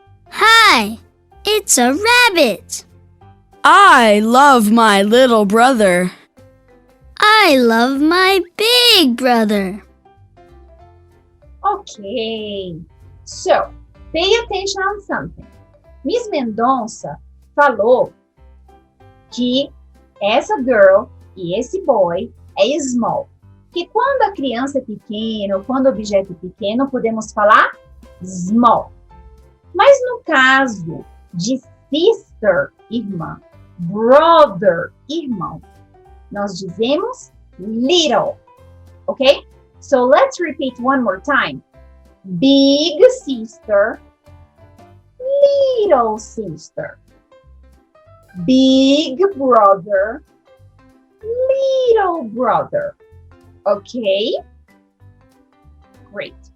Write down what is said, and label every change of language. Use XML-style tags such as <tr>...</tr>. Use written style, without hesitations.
<en>Hi, it's a rabbit. I love my little brother. I love my big brother. Okay, so pay attention on something.</en> <pt>Miss Mendonça falou que essa girl e esse boy é small. Que quando a criança é pequena ou quando o objeto é pequeno, podemos falar small. Mas no caso de sister, irmã, brother, irmão, nós dizemos little.</pt> <en>Okay? So let's repeat one more time. Big sister, little sister. Big brother, little brother. Okay? Great.</en>